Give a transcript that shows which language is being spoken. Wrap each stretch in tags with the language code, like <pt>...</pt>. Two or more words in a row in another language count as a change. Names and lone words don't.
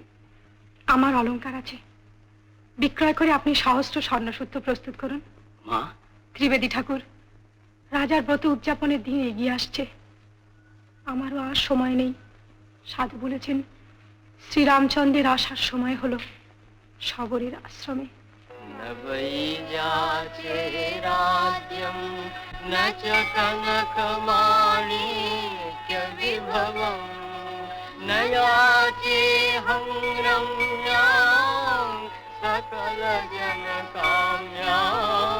<bn>আমার অলংকার আছে, বিক্রয় করে আপনি সহস্র স্বর্ণসূত্র প্রস্তুত করুন। মা, ত্রিবেদী ঠাকুর, রাজার ব্রত উদযাপনের দিন এগিয়ে আসছে, আমারও আর সময় নেই। সাধু বলেছেন শ্রীরামচন্দ্রের আসার সময় হলো শবরের আশ্রমে।</bn> <sa>न वै याचे राज्यं न च कनकमाणिक्यविभवं, न याचेऽहं रम्यां सकलजनकाम्यां।</sa>